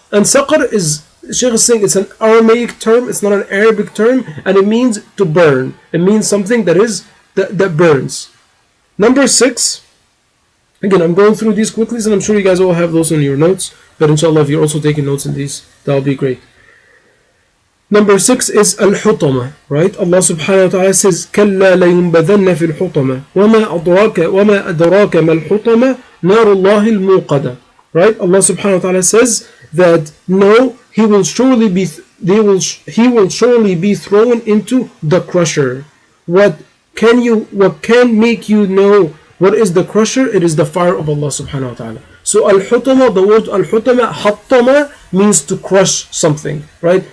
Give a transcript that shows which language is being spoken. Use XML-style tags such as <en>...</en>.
<en>And Saqar is, Shaykh is saying, it's an Aramaic term, it's not an Arabic term, and it means to burn. It means something that burns. Number 6. Again, I'm going through these quickly, and I'm sure you guys all have those in your notes. But inshallah, if you're also taking notes in these, that'll be great. Number 6 is Al-Hutama. Right? Allah subhanahu wa ta'ala says,</en> <ar>كَلَّا لَيُنْبَذَنَّ فِي الْحُطَمَةِ وَمَا أَدْرَاكَ مَا الْحُطَمَةِ نَارُ اللَّهِ الْمُوقَدَةِ.</ar> <en>Right? Allah subhanahu wa ta'ala says that no, he will surely be thrown into the crusher. What can make you know what is the crusher? It is the fire of Allah subhanahu wa ta'ala. So Al-Hutama, the word Al-Hutama, Hattama, means to crush something, right?</en>